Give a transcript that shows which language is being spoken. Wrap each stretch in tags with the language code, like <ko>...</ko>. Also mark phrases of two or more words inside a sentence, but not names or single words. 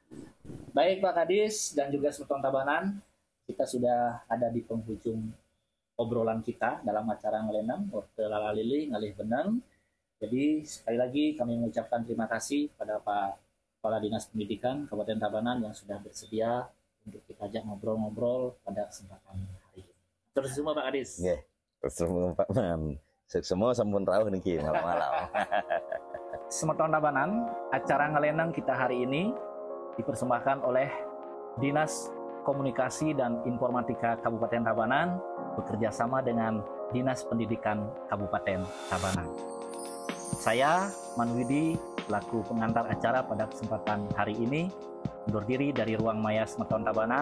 <id>Baik Pak Kadis dan juga Semeton Tabanan, kita sudah ada di penghujung obrolan kita dalam acara Ngelenang, Orte Lala Lili, Ngalih Benang. Jadi sekali lagi kami mengucapkan terima kasih pada Pak Kepala Dinas Pendidikan Kabupaten Tabanan yang sudah bersedia untuk kita ajak ngobrol-ngobrol pada kesempatan hari ini. Terus semua Pak Kadis. Nggih, terus semua Pak Man. Semua</id> <ban>sampun rawuh niki</ban> <id>malam-malam. Semeton Tabanan, acara Ngelenang kita hari ini dipersembahkan oleh Dinas Komunikasi dan Informatika Kabupaten Tabanan bekerja sama dengan Dinas Pendidikan Kabupaten Tabanan. Saya, Manwidi, selaku pengantar acara pada kesempatan hari ini, undur diri dari Ruang Maya Semeton Tabanan.</id>